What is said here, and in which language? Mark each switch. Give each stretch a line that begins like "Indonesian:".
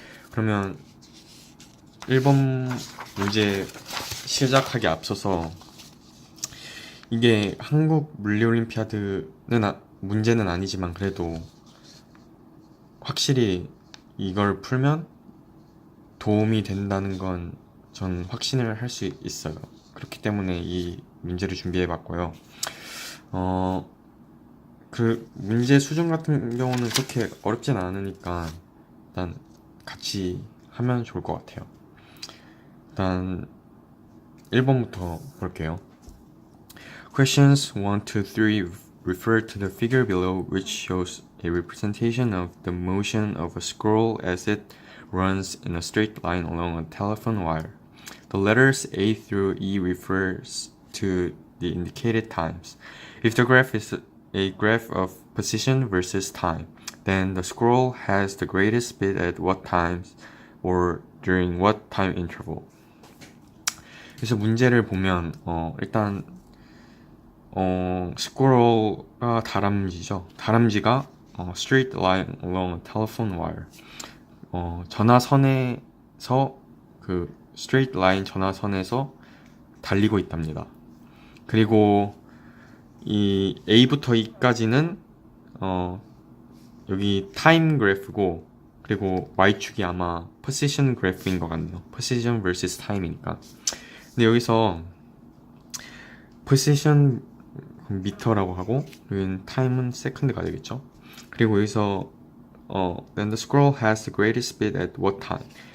Korean: 그러면 1번 문제 시작하기 앞서서, 이게 한국 물리올림피아드는 문제는 아니지만 그래도 확실히 이걸 풀면 도움이 된다는 건 전 확신을 할 수 있어요. 그렇기 때문에 이 문제를 준비해 봤고요. 그 문제 수준 같은 경우는 그렇게 어렵진 않으니까 일단 같이 하면 좋을 것 같아요. 일단 1번부터 볼게요.
English: Questions 1 to 3 refer to the figure below, which shows a representation of the motion of a scroll as it runs in a straight line along a telephone wire. The letters A through E refers to the indicated times. If the graph is a graph of position versus time, then the scroll has the greatest speed at what times or during what time interval.
Korean: 그래서 문제를 보면 일단 스크롤가 다람쥐죠. 다람쥐가
English: straight line along a telephone wire.
Korean: 전화선에서 그
English: straight line
Korean: 전화선에서 달리고 있답니다. 그리고 이 A부터 E까지는 여기 타임 그래프고, 그리고 Y축이 아마 position 그래프인 것 같네요.
English: position vs time이니까.
Korean: 근데 여기서 position 미터라고 하고, 여기는 time은 second가 되겠죠. 그리고 여기서
English: then the squirrel has the greatest speed at what time.